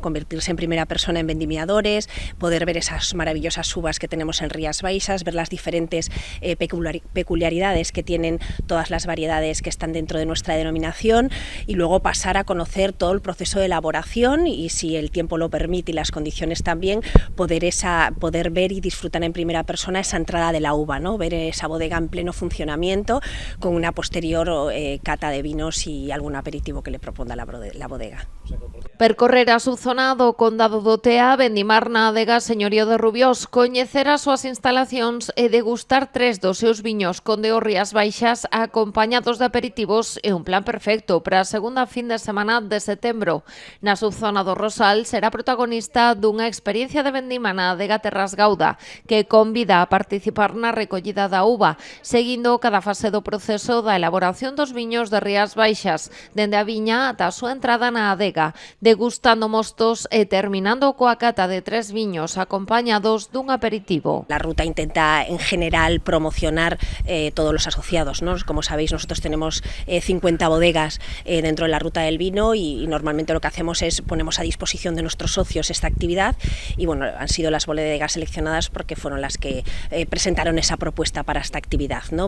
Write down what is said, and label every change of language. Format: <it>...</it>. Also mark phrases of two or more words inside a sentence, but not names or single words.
<es>Convertirse en primera persona en vendimiadores, poder ver esas maravillosas uvas que tenemos en Rías Baixas, ver las diferentes peculiaridades que tienen todas las variedades que están dentro de nuestra denominación, y luego pasar a conocer todo el proceso de elaboración y, si el tiempo lo permite y las condiciones también, poder ver y disfrutar en primera persona esa entrada de la uva, ¿no? Ver esa bodega en pleno funcionamiento con una posterior cata de vinos y algún aperitivo que le proponga la bodega.</es> <gl>Percorrer a subzona do Condado do Tea, vendimar na adega Señorío de Rubiós, coñecer as súas instalacións e degustar 3 dos seus viños conde o Rías Baixas acompañados de aperitivos é un plan perfecto para a segunda fin de semana de setembro. Na subzona do Rosal será protagonista dunha experiencia de vendima na adega Terras Gauda que convida a participar na recollida da uva, seguindo cada fase do proceso da elaboración dos viños de Rías Baixas, dende a viña ata a súa entrada na adega, degustando mostos e terminando coa cata de 3 viños acompañados dun aperitivo.</gl> <es>La ruta intenta en general promocionar todos los asociados, ¿no? Como sabéis, nosotros tenemos 50 bodegas dentro de la ruta del vino, y normalmente lo que hacemos es ponemos a disposición de nuestros socios esta actividad, y bueno, han sido las bodegas seleccionadas porque fueron las que presentaron esa propuesta para esta actividad, ¿no?</es>